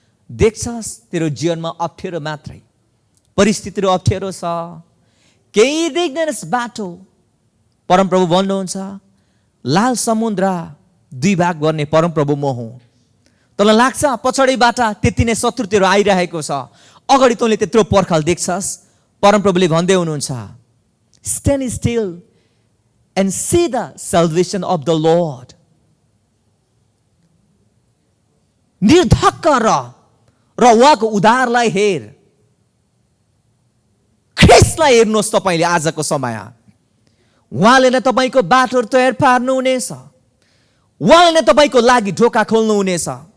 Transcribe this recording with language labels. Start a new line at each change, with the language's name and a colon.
Nepali: देख्छस् तेरो जीवनमा अप्ठ्यारो मात्रै, परिस्थितिहरू अप्ठ्यारो छ, केही देख्दैनस् बाटो। परमप्रभु भन्नुहुन्छ, लाल समुद्र 2 भाग गर्ने परमप्रभु म हुँ। तँलाई लाग्छ पछाडिबाट त्यति नै शत्रुहरू आइरहेको छ, अगाडि तँले त्यत्रो पर्खाल देख्छस्। परमप्रभुले भन्दै हुनुहुन्छ,
English: Stand still and see the salvation of the Lord.
Nepali: निर्धक्क र उहाँको उद्धारलाई हेर। ख्रीष्टलाई हेर्नुहोस् तपाईँले आजको समय। उहाँले नै तपाईँको बाटोहरू तयार पार्नुहुनेछ, उहाँले नै तपाईँको लागि ढोका खोल्नुहुनेछ।